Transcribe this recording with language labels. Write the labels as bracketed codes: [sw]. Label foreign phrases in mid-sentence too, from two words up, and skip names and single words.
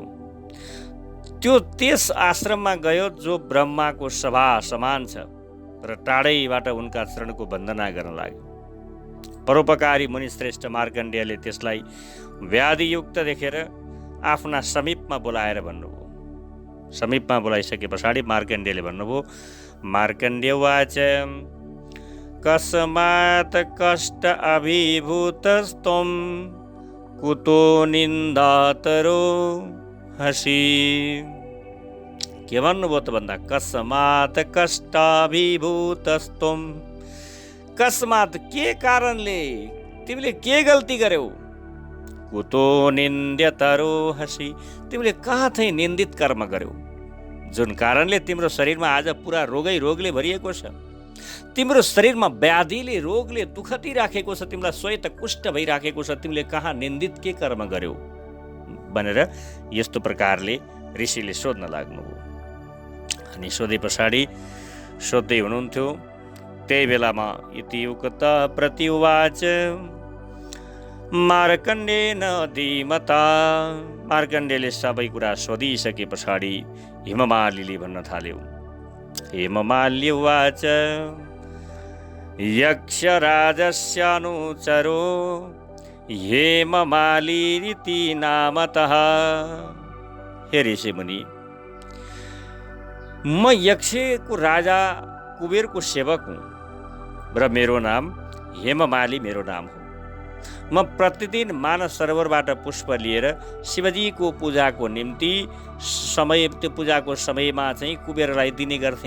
[ne] त्यो त्यस आश्रममा गयो जो ब्रह्माको सभा समान छ, र टाढैबाट उनका चरणको वन्दना गर्न लाग्यो। परोपकारी मुनिश्रेष्ठ मार्कण्डेयले त्यसलाई व्याधियुक्त देखेर आफ्ना समीपमा बोलाएर भन्नुभयो। समीपमा बोलाइसके पछाडि मार्कण्डेयले भन्नुभयो, [sa] मार्कण्डेयवाच कस्मात् कष्ट अभिभूतस्त्वं कुतो निन्दातरो हसी। [ne] के भन्नुभयो त भन्दा, [sa] कस्मात् कष्ट अभिभूतस्त्वं, [ne] कस्मात् के कारणले, तिमीले के गल्ती गर्यौ, [sa] कुतो निन्द्यतरो हसी, [ne] तिमीले कहाँ चाहिँ निन्दित कर्म गर्यौ, जुन कारणले तिम्रो शरीरमा आज पुरा रोगले भरिएको छ, तिम्रो शरीरमा व्याधिले, रोगले दुःख दिइराखेको छ, तिमीलाई स्वयं त कुष्ठ भइराखेको छ, तिमीले कहाँ निन्दित के कर्म गर्यौ भनेर यस्तो प्रकारले ऋषिले सोध्न लाग्नुभयो। अनि सोधे पछाडि सोध्दै हुनुहुन्थ्यो। त्यही बेलामा [sa] इति उक्त प्रत्युवाच मार्कण्डेयेन धीमता, [ne] मार्कण्डेयले सबै कुरा सोधिसके पछाडि हेममालीले भन्न थाल्यो। [sa] हेममाल्य उवाच यक्षराजस्य अनुचरो हेममालीरिति नामतः। [ne] हे ऋषिमुनि, म यक्षको राजा कुबेरको सेवक हुँ र मेरो नाम हेममाली मेरो नाम हो। म प्रतिदिन मानस सरोवरबाट पुष्प लिएर शिवजीको पूजाको निम्ति त्यो पूजाको समयमा चाहिँ कुबेरलाई दिने गर्थेँ।